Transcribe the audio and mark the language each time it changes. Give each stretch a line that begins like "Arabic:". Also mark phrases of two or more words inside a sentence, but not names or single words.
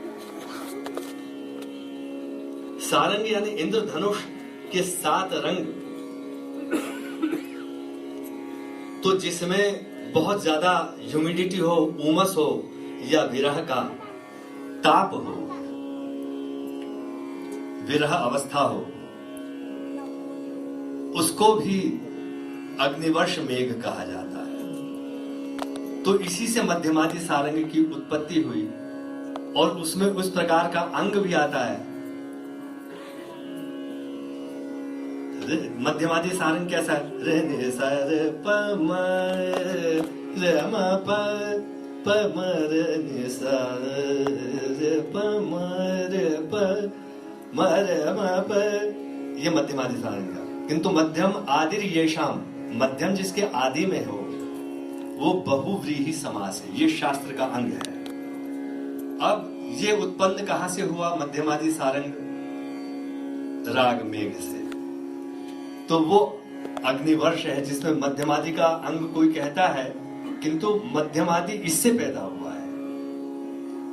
Hindi: सारंग यानी इंद्रधनुष के 7 रंग, तो जिसमें बहुत ज्यादा ह्यूमिडिटी हो, उमस हो या विरह का ताप हो, विरह अवस्था हो, उसको भी अग्निवर्ष मेघ कहा जाता है। तो इसी से मध्यमादि सारंग की उत्पत्ति हुई और उसमें उस प्रकार का अंग भी आता है। मध्यमादि सारंग कैसा है? रे नि सा रे प म रे म प म रे नि सा रे प म रे प म रे म प, ये मध्यमादि सारंग का। किंतु
Sanskrit: मध्यम आदिर येषाम,
Hindi: मध्यम जिसके आदि में हो वो बहुव्रीहि समास है। ये शास्त्र का अंग है। अब ये उत्पन्न कहां से हुआ? मध्यमादि सारंग राग मेघ से। तो वो अग्निवर्ष है जिसमें मध्यमादि का अंग कोई कहता है, किंतु मध्यमादि इससे पैदा हुआ है।